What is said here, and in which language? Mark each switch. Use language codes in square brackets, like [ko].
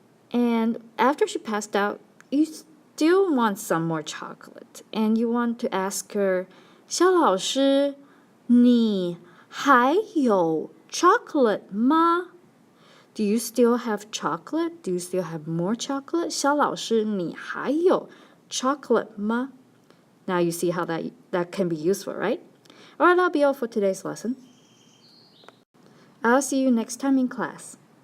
[en] And after she passed out, you still want some more chocolate. And you want to ask her, [zh] 肖老师，你还有 chocolate 吗？ [en] Do you still have chocolate? Do you still have more chocolate? [zh] 肖老师，你还有 chocolate 吗？ [en] Now you see how that can be useful, right? Alright, that'll be all for today's lesson. I'll see you next time in class.